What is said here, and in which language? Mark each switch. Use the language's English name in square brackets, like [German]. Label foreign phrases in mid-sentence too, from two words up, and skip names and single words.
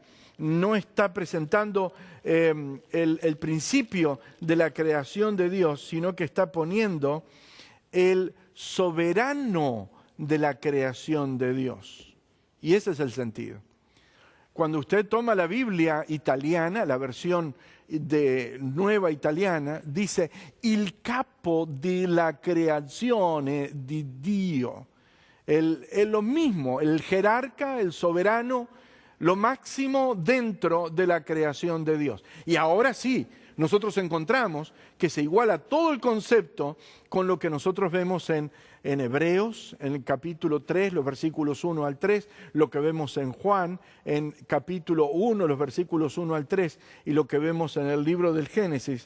[Spanish] No está presentando el principio de la creación de Dios, sino que está poniendo el soberano de la creación de Dios. Y ese es el sentido. Cuando usted toma la Biblia italiana, la versión de nueva italiana, dice [Italian] il capo della creazione di Dio. [Spanish] Es lo mismo, el jerarca, el soberano, lo máximo dentro de la creación de Dios. Y ahora sí, nosotros encontramos que se iguala todo el concepto con lo que nosotros vemos en Hebreos, en el capítulo 3, los versículos 1 al 3, lo que vemos en Juan, en capítulo 1, los versículos 1 al 3, y lo que vemos en el libro del Génesis.